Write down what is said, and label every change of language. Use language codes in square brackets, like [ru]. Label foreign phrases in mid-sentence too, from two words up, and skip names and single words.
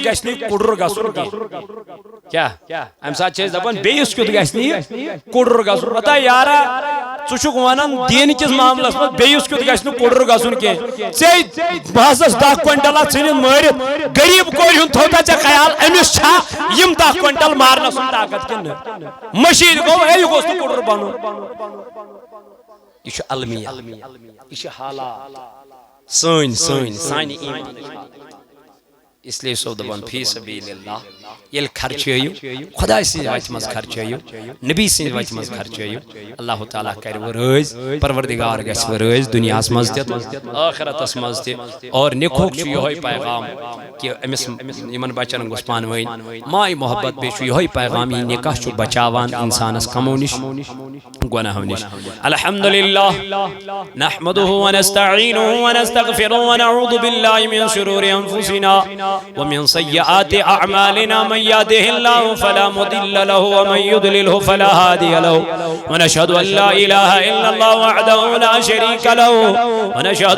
[ks] گژھِ نہٕ کُڑُر گژھُن کیٛاہ امہِ ساتہٕ چھِ أسۍ دپان بیٚیِس کیُتھ گژھِ نہٕ یہِ کُڑُر گژھُن پتہ یارا ژٕ چھُکھ ونان دیٖن کِس معاملس منٛز بیٚیِس کیُتھ گژھِ نہٕ کُڑُر گژھُن کینٛہہ ژےٚ بہٕ ہسا 10 کوینٹل ژھٕنِتھ مٲرِتھ غریٖب کورِ ہُنٛد تھوٚوتھا ژےٚ خیال أمِس چھا یِم 10 کوینٹل مارنس سُنٛد طاقت کِنہٕ مشیٖد گوٚو ہے یہِ گوٚژھ نہٕ کُڑُر بنُن یہ چھُ المیہ یہ چھُ حالات سٲنۍ سانہِ ایٖمان [ur] اس لیے [ks] سو دبان [ar] فی سبیل اللہ [ks] یل خرچیو خدا سن وت مز خرچیو نبی سن وت مز خرچیو اللہ تعالیٰ کر ورز پروردگار گژھِ ورز دنیاس مز تہِ آخرتس مز تہِ اور نکوک چھُ یہوے پیغام کہ امس یمن بچن گوٚژھ پانہٕ ؤنۍ ماے محبت بیٚیہِ چھُ یہوے پیغام یہ نکاح چھُ بچاوان انسانس کمو نش گناہو نش [ar] الحمدللہ نحمده ونستعینه ونستغفره ونعوذ بالله من شرور انفسنا ومن سيئات اعمالنا من يهده الله فلا مضل له ومن يضلله فلا هادي له ونشهد ان لا اله الا الله وحده لا شريك له ونشهد